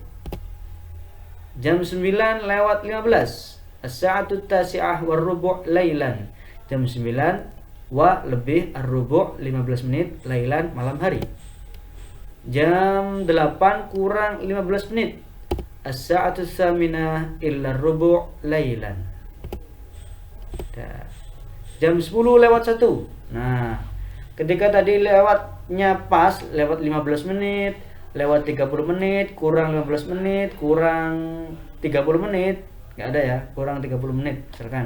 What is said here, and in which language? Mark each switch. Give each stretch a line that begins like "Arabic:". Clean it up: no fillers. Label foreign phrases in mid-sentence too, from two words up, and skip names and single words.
Indonesian: Jam 9 lewat 15
Arabic: الساعة تاسعة والربع ليلا,
Indonesian: jam 9 wa lebih ar-rubu' 15 menit lailan malam hari. Jam 8 kurang 15 menit
Arabic: الساعة ثامنة إلا ربع ليلا.
Indonesian: Jam 10 lewat 1. Nah, ketika tadi lewatnya pas, lewat 15 menit, lewat 30 menit, kurang 15 menit, kurang 30 menit, nggak ada ya, kurang 30 menit misalkan.